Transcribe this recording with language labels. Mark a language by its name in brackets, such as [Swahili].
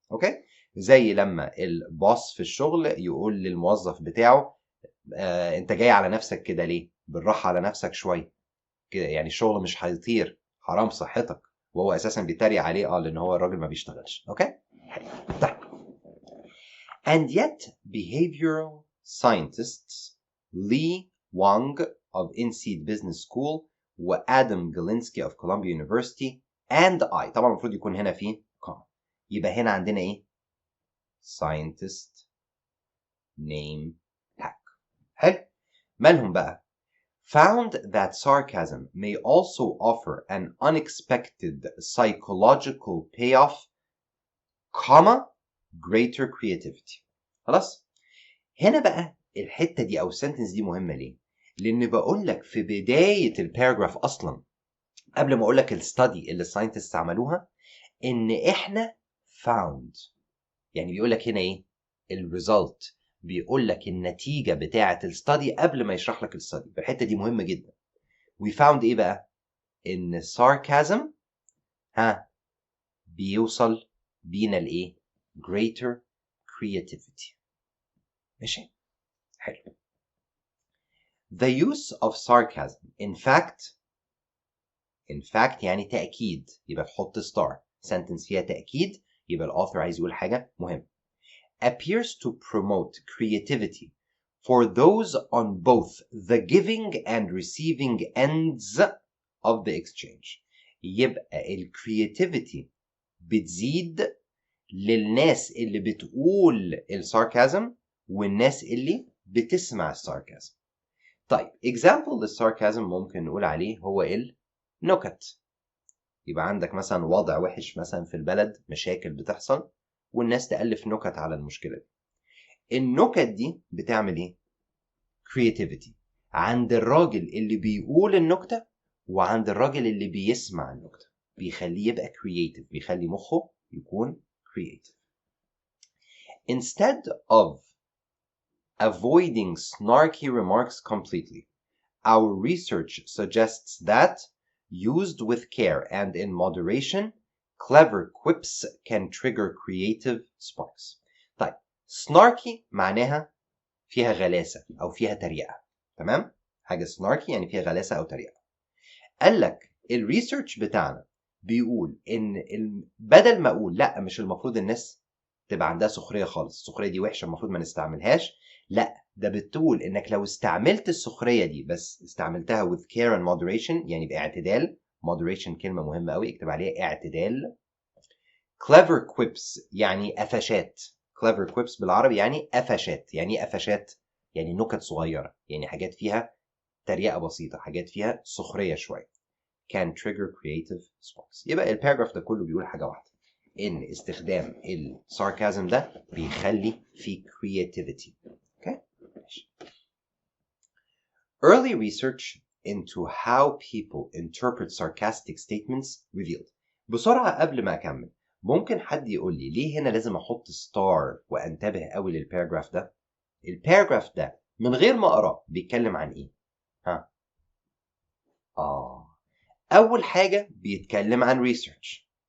[Arabic] اوكي، زي لما الباص في الشغل يقول للموظف بتاعه انت جاي على نفسك كده ليه؟ بالراحه على نفسك شويه كده، يعني الشغل مش هيطير، حرام صحتك، وهو اساسا بيتريق عليه لان هو الراجل ما بيشتغلش. اوكي، طيب. [English] And yet behavioral scientists Lee Wang of INT Business School وآدم Galinsky of Columbia University and I، [Arabic] طبعا المفروض يكون هنا في comma، يبقى هنا عندنا ايه؟ [English] scientist name tag. [Arabic] حلو، مالهم بقى؟ [English] found that sarcasm may also offer an unexpected psychological payoff comma greater creativity. [Arabic] خلاص؟ هنا بقى الحتة دي أو السنتنس دي مهمة ليه؟ لأن بقول لك في بداية الباراجراف أصلا قبل ما أقول لك الستادي اللي الساينتست عملوها إن إحنا found، يعني بيقول لك هنا إيه؟ الريزلت، بيقول لك النتيجة بتاعة الستادي قبل ما يشرح لك الستادي. الحتة دي مهمة جدا. [English] we found [Arabic] إيه بقى؟ إن sarcasm بيوصل بينا لإيه؟ [English] greater creativity. [Arabic] ماشي؟ حلو. [English] The use of sarcasm in fact [Arabic] يعني تأكيد، يبقى تحط [English] star. [Arabic] sentence فيها تأكيد يبقى الauthor عايز يقول حاجة مهمة. [English] appears to promote creativity for those on both the giving and receiving ends of the exchange. [Arabic] يبقى ال creativity بتزيد للناس اللي بتقول الساركازم والناس اللي بتسمع الساركازم. طيب example للساركازم ممكن نقول عليه هو النكت. يبقى عندك مثلا وضع وحش مثلا في البلد، مشاكل بتحصل والناس تألف نكت على المشكلة دي. النكت دي بتعمل ايه؟ creativity عند الراجل اللي بيقول النكتة وعند الراجل اللي بيسمع النكتة، بيخليه يبقى creative، بيخلي مخه يكون creative. [English] Instead of avoiding snarky remarks completely, our research suggests that, used with care and in moderation, clever quips can trigger creative sparks. [Arabic] طيب snarky معناها فيها غلاسة أو فيها تريقة، تمام؟ حاجة snarky يعني فيها غلاسة أو تريقة. قال لك الريسيرش بتاعنا بيقول إن بدل ما أقول لأ مش المفروض الناس تبقى عندها سخرية خالص، السخرية دي وحشة المفروض ما نستعملهاش، لأ ده بتقول إنك لو استعملت السخرية دي بس استعملتها [English] with care and moderation [Arabic] يعني باعتدال. moderation كلمة مهمة قوي اكتب عليها اعتدال. clever quips يعني قفشات. clever quips بالعربي يعني قفشات. يعني ايه قفشات؟ يعني نكت صغيرة، يعني حاجات فيها تريقة بسيطة، حاجات فيها سخرية شوية. [English] can trigger creative sparks. [Arabic] يبقى الباراجراف ده كله بيقول حاجة واحدة، إن استخدام الساركازم ده بيخلي في creativity. [English] Okay? Early research into how people interpret sarcastic statements revealed. [Arabic] بسرعة قبل ما أكمل، ممكن حد يقول لي ليه هنا لازم أحط ستار وأنتبه قوي للباراجراف ده؟ الباراجراف ده من غير ما أقرأ بيتكلم عن إيه؟ أول حاجة بيتكلم عن research.